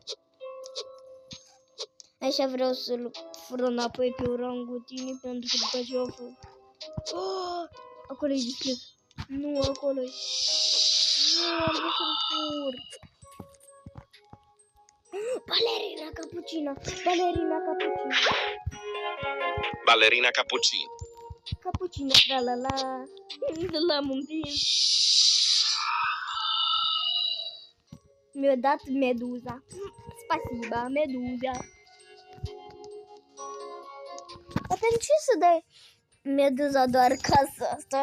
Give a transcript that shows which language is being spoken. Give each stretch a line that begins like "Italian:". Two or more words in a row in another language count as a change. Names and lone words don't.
Romanian: Așa vreau să-l fur înapoi pe orangutini pentru că după ce o fur. Acolo e discret. Nu, acolo e. Nu, am vrut să-l fur. Balerina Cappuccina. Ballerina cappuccino. Cappuccina, tralala. L-am împins. Mi-a dat meduza. Spasiba, meduza. Dar pentru ce să dai meduza doar ca asta?